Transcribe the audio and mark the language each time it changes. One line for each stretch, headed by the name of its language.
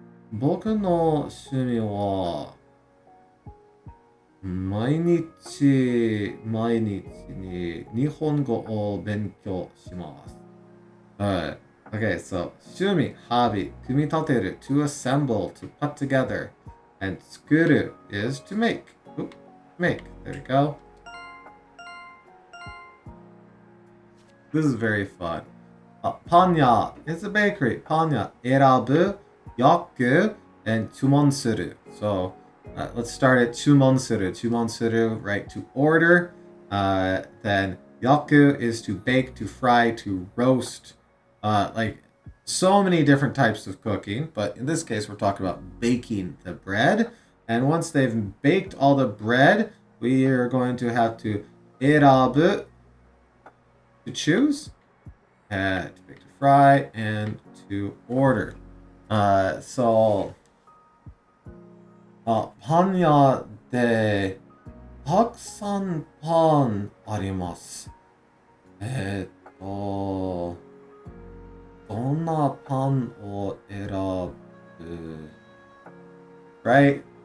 Japanese: 僕の趣味は毎日に日本語を勉強します。
English: Okay, so 趣味 hobby, 組み立てる to assemble, to put together, and 作る is to make. Oop, make. There we go. This is very fun. Panya is a bakery. Panya, erabu, yaku, and chumonsuru. So let's start at chumonsuru. Chumonsuru, right, to order. Then yaku is to bake, to fry, to roast. Like so many different types of cooking, but in this case we're talking about baking the bread. And once they've baked all the bread, we are going to have to erabu, to choose, to bake, to fry, and to order.
Japanese: So パン屋でたくさんパンあります。どんなパンを選ぶ Right?